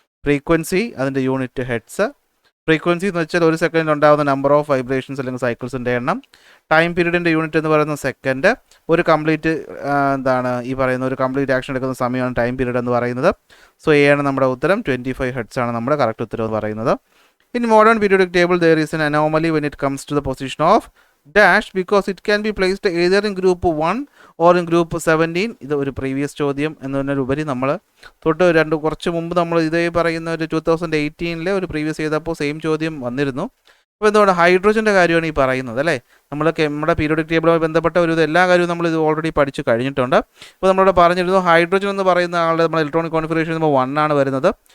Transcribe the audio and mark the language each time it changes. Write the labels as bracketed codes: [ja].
[ml] Frequency അതിൻ്റെ unit hertz. Frequency എന്ന് വെച്ചാൽ ഒരു സെക്കൻഡിൽ ഉണ്ടാകുന്ന നമ്പർ ഓഫ് വൈബ്രേഷൻസ് അല്ലെങ്കിൽ സൈക്കിൾസിൻ്റെ എണ്ണം. ടൈം പീരീഡിൻ്റെ യൂണിറ്റ് എന്ന് പറയുന്ന സെക്കൻഡ്. ഒരു കംപ്ലീറ്റ് ഈ പറയുന്ന ഒരു കംപ്ലീറ്റ് ആക്ഷൻ എടുക്കുന്ന സമയമാണ് ടൈം പീരീഡ് എന്ന് പറയുന്നത്. സോ എ ആണ് നമ്മുടെ ഉത്തരം. 25 ഹെർട്സ് ആണ് നമ്മുടെ കറക്റ്റ് ഉത്തരം എന്ന് പറയുന്നത്. [en] In modern periodic table, there is an anomaly when it comes to the position of dash because it can be placed either in group 1 or in group 17. [ml] ഇത് ഒരു പ്രീവിയസ് ചോദ്യം എന്നതിനുപരി നമ്മൾ കുറച്ച് മുമ്പ് നമ്മൾ ഇതേ പറയുന്ന ഒരു 2018 ഒരു പ്രീവിയസ് ചെയ്തപ്പോൾ സെയിം ചോദ്യം വന്നിരുന്നു. അപ്പോൾ എന്തുകൊണ്ട് ഹൈഡ്രജൻ്റെ കാര്യമാണ് ഈ പറയുന്നത് അല്ലേ. നമ്മുടെ പീരിയോഡിക് ടേബിളുമായി ബന്ധപ്പെട്ട എല്ലാ കാര്യവും നമ്മൾ ഇത് ഓൾറെഡി പഠിച്ച് കഴിഞ്ഞിട്ടുണ്ട്. അപ്പോൾ നമ്മളിവിടെ പറഞ്ഞിരുന്നു ഹൈഡ്രജൻ എന്ന് പറയുന്ന ആളുടെ നമ്മൾ ഇലക്ട്രോണിക് കോൺഫിഗറേഷൻ 1 ആണ് വരുന്നത്.